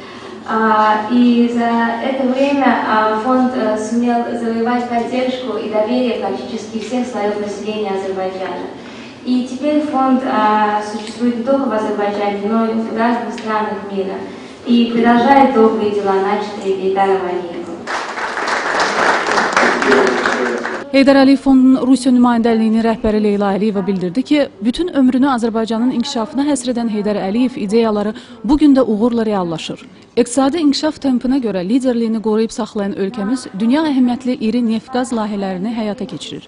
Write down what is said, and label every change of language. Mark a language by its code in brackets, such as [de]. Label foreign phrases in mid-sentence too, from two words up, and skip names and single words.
[ru] И за это время фонд сумел завоевать поддержку и доверие практически всех слоев населения Азербайджана. И теперь фонд существует не только в Азербайджане, но и в разных странах мира. И продолжает добрые дела, начатые Гейдаром Алиевым. [az] Heydər Əliyev Fondunun Rusiya nümayəndəliyinin rəhbəri Leyla Əliyeva bildirdi ki, bütün ömrünü Azərbaycanın inkişafına həsr edən Heydər Əliyev ideyaları bugün də uğurla reallaşır. İqtisadi inkişaf tempinə görə liderliyini qoruyub saxlayan ölkəmiz dünya əhəmiyyətli iri neft-qaz layihələrini həyata keçirir.